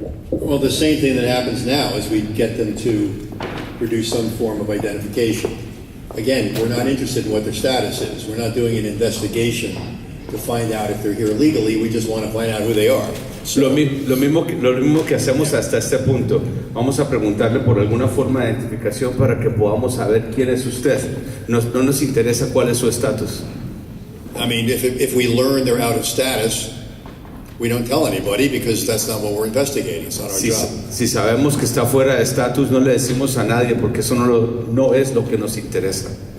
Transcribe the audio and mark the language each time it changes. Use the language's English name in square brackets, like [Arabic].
[English] Well, the same thing that happens now is we get them to produce some form of identification. Again, we're not interested in what their status is. We're not doing an investigation to find out if they're here illegally. We just want to find out who they are. So, [Spanish] lo mismo que hacemos hasta este punto. Vamos a preguntarle por alguna forma de identificación para que podamos saber quién es usted. No nos interesa cuál es su estatus. [English] I mean, if we learn they're out of status, we don't tell anybody because that's not what we're investigating. It's not our job. [Spanish] Si sabemos que está fuera de estatus, no le decimos a nadie porque eso no es lo que nos interesa.